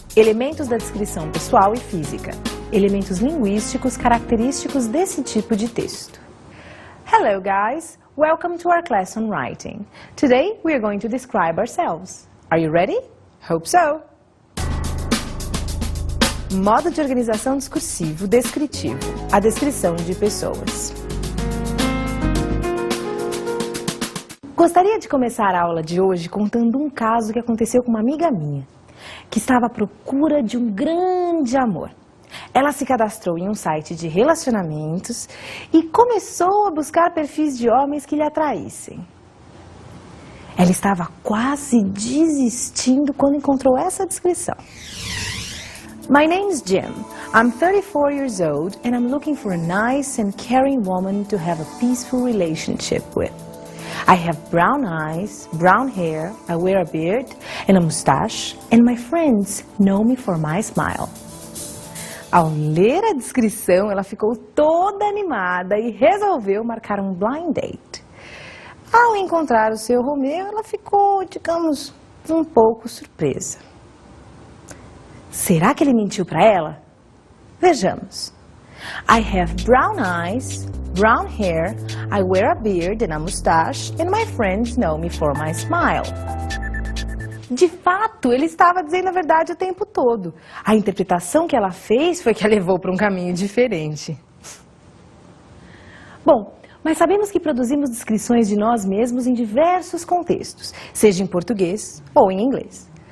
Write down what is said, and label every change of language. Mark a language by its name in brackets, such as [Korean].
[Portuguese] Elementos da descrição pessoal e física. Elementos linguísticos característicos desse tipo de texto. [English] Hello guys, welcome to our class on writing. Today we are going to describe ourselves. Are you ready? Hope so! [Portuguese] Modo de organização discursivo descritivo. A descrição de pessoas. Gostaria de começar a aula de hoje contando um caso que aconteceu com uma amiga minha, que estava à procura de um grande amor. Ela se cadastrou em um site de relacionamentos e começou a buscar perfis de homens que lhe atraíssem. Ela estava quase desistindo quando encontrou essa descrição. [English] My name is Jim. I'm 34 years old and I'm looking for a nice and caring woman to have a peaceful relationship with. I have brown eyes, brown hair, I wear a beard and a mustache, and my friends know me for my smile. [Portuguese] Ao ler a descrição, ela ficou toda animada e resolveu marcar um blind date. Ao encontrar o seu Romeu, ela ficou, digamos, um pouco surpresa. Será que ele mentiu para ela? Vejamos. [English] I have brown eyes, brown hair, I wear a beard and a mustache, and my friends know me for my smile. [Portuguese] De fato, ele estava dizendo a verdade o tempo todo. A interpretação que ela fez foi que a levou para um caminho diferente. Bom, mas sabemos que produzimos descrições de nós mesmos em diversos contextos, seja em português ou em inglês.